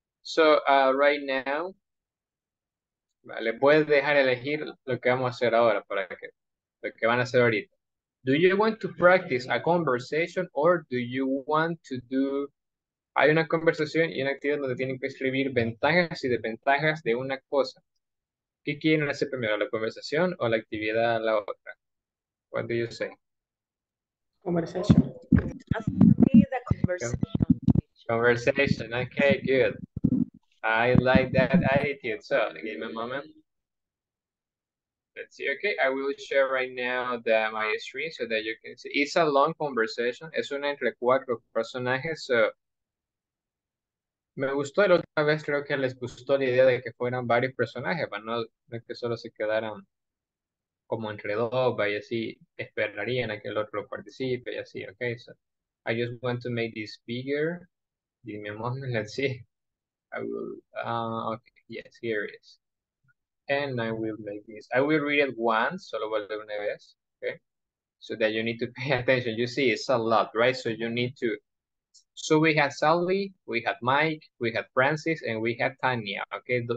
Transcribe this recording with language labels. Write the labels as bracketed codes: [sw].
[en] So right now, [es] le puedes dejar elegir lo que vamos a hacer ahora para que lo que van a hacer ahorita. [en] Do you want to practice a conversation or do you want to do... [es] Hay una conversación y una actividad donde tienen que escribir ventajas y desventajas de una cosa. ¿Qué quieren hacer primero, la conversación o la actividad la otra? [en] What do you say? Conversation. The conversation. Conversation, okay, good. I like that attitude. So, give me a moment. Let's see, okay, I will share right now my screen so that you can see. It's a long conversation. [es] Es una entre 4 personajes. So, me gustó la última vez, creo que les gustó la idea de que fueran varios personajes, para no que solo se quedaran como entre dos, y así esperarían a que el otro participe y así, okay? [en] So, I just want to make this bigger. Give me a moment, let's see. I will, okay, yes, here it is. And I will make this, I will read it once, [es] solo voy a leer una vez, [en] okay? So that you need to pay attention. You see, it's a lot, right? So you need to, so we had Sally, we had Mike, we had Francis, and we had Tanya, okay?